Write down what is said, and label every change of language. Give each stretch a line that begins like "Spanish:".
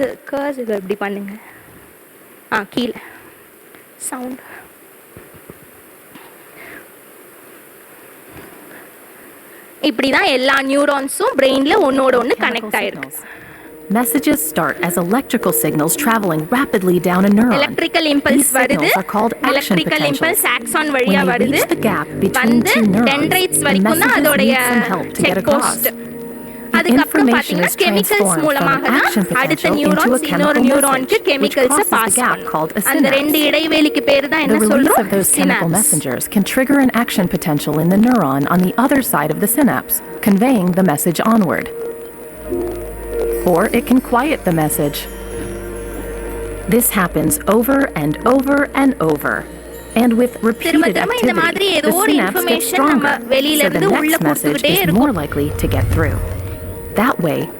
Tamil: கர்ஸ் இது எப்படி பண்ணுங்க. கீழே சவுண்ட். இப்படி தான் எல்லா நியூரான்ஸும் பிரெயினில் ஒன்றோட ஒன்று கனெக்ட் ஆகிருக்கு.
English: Messages start as electrical signals traveling rapidly down a neuron. Electrical impulse
Tamil: வருது.
English: Electrical impulse axon
Tamil: வழியா வருது. வந்து dendrites வரைக்கும் தான் அதோடைய check post. அதுக்கப்புறம் பார்த்தீங்கன்னா கெமிக்கல்ஸ் மூலமாக தான் அடுத்த நியூரான்ஸ் இன்னொரு நியூரானுக்கு கெமிக்கல்ஸை பாஸ் பண்ணும். அந்த 2 இடைவெளிக்கு பேர் தான் என்ன சொல்றோம்?
English: The release of those chemical messengers can trigger an action potential in the neuron on the other side of the synapse, conveying the message onward. Or it can quiet the message. This happens over and over and over. And with repeated activity, the synapse gets stronger, so the next message is more likely to get through. That way,